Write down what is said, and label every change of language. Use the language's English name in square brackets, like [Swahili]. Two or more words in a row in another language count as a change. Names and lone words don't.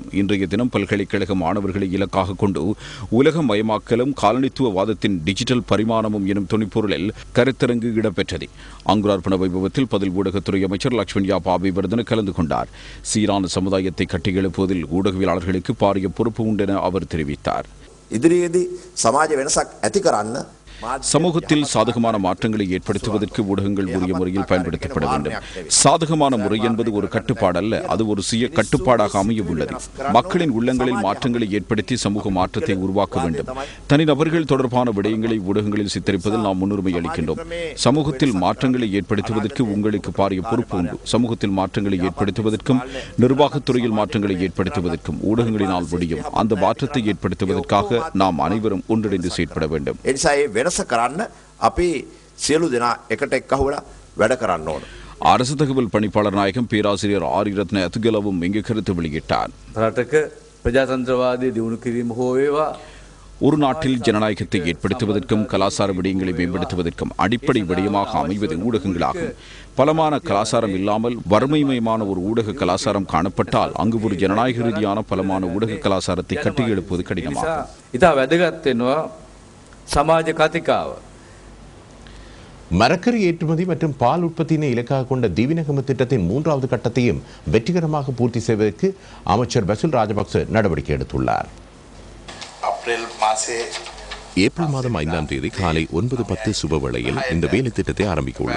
[Tamil] இன்றைய தினம் பல்கலைக்கழக மாணவர்களை இலக்காக கொண்டு உலகமயமாக்கலும் காலனித்துவவாதத்தின் டிஜிட்டல் பரிமாணமும் எனும் துணிப்பொருளில் கருத்தரங்கு இடம்பெற்றது. அங்குரார்ப்பண வைபவத்தில் பதில் ஊடகத்துறை அமைச்சர் லட்சுமணியா பாபிவர்தன கலந்து கொண்டார். சீரான சமுதாயத்தை கட்டியெழுப்புவதில் ஊடகவியலாளர்களுக்கு பாரிய பொறுப்பு உண்டு என அவர் தெரிவித்தார். [Sinhala] ඉදිරියේදී සමාජ වෙනසක් ඇති කරන්න [Tamil] சமூகத்தில் சாதகமான மாற்றங்களை ஏற்படுத்துவதற்கு ஊடகங்கள் உரிய முறையில் பயன்படுத்தப்பட வேண்டும். சாதகமான முறை என்பது ஒரு கட்டுப்பாடு அல்ல, அது ஒரு சுய கட்டுப்பாடாக அமைய உள்ளது. மக்களின் உள்ளங்களில் மாற்றங்களை ஏற்படுத்தி சமூக மாற்றத்தை உருவாக்க வேண்டும். தனிநபர்கள் தொடர்பான விடயங்களை ஊடகங்களில் சித்தரிப்பதில் நாம் முன்னுரிமை அளிக்கின்றோம். சமூகத்தில் மாற்றங்களை ஏற்படுத்துவதற்கு உங்களுக்கு பாரிய பொறுப்பு உண்டு. சமூகத்தில் மாற்றங்களை ஏற்படுத்துவதற்கும் நிர்வாகத்துறையில் மாற்றங்களை ஏற்படுத்துவதற்கும் ஊடகங்களினால் முடியும். அந்த மாற்றத்தை ஏற்படுத்துவதற்காக நாம் அனைவரும் ஒன்றிணைந்து செயற்பட வேண்டும். [Sinhala] වෙනස කරන්න අපි සියලු දෙනා එකට එක්කහුවලා වැඩ කරන්න ඕන. [Tamil] அரசு தகவல் பணிப்பாளர் நாயகம் பேராசிரியர் ஆரிரத்ன அத்துகலவும் இங்கு கருத்து வெளியிட்டார். [Sinhala] රටක ප්‍රජාතන්ත්‍රවාදය දියුණු කිරීම හෝ වේවා [Tamil] ஒரு நாட்டில் ஜனநாயகத்தை ஏற்படுத்துவதற்கும் கலாச்சார விடயங்களை மேம்படுத்துவதற்கும் அடிப்படை விடயமாக அமைவது ஊடகங்களாகும். பலமான கலாச்சாரம் இல்லாமல் வறுமைமயமான ஒரு ஊடக கலாச்சாரம் காணப்பட்டால் அங்கு ஒரு ஜனநாயக ரீதியான பலமான ஊடக கலாச்சாரத்தை கட்டியெழுப்புவது கடினமாகும். [Sinhala] ඉතා වැදගත් වෙනවා සමාජ කතිකාව. [Tamil] மரக்கறி ஏற்றுமதி மற்றும் பால் உற்பத்தியினை இலக்காக கொண்ட திவிநகம திட்டத்தின் 3வது கட்டத்தையும் வெற்றிகரமாக பூர்த்தி செய்வதற்கு அமைச்சர் பசில் ராஜபக்ச நடவடிக்கை எடுத்துள்ளார். ஏப்ரல் மாதம் 5ஆம் தேதி காலை 9:10 சுபவேளையில் இந்த வேலை திட்டத்தை ஆரம்பிக்க உள்ளது.